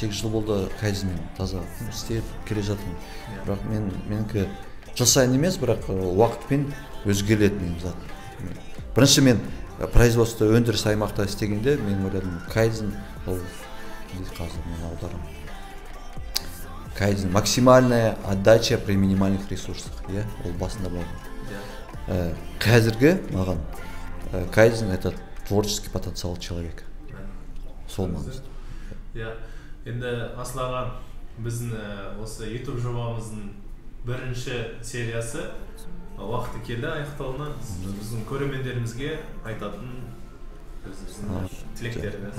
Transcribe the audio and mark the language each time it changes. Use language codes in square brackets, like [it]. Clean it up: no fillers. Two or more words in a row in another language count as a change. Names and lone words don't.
[kk] 8 жыл болды кайдзенмен таза істеп келе жатырмын. Бірақ менікі жыл сайын емес, бірақ уақытпен өзгереді менің зат. Бірінші мен производство өндіріс аймақта істегенде мен ойладым, кайдзен ол қазір мен аударам. [ru] Кайдзен максимальная отдача при минимальных ресурсах, [kk] ол басында болды. Қазіргі маған кайдзен [ru] это творческий потенциал человека. [kk] Сол маңызды. Енді Асыл аға, біздің осы YouTube жобамыздың бірінші сериясы уақыты келді аяқталуына. Біздің көрермендерімізге айтатын тілектеріңіз.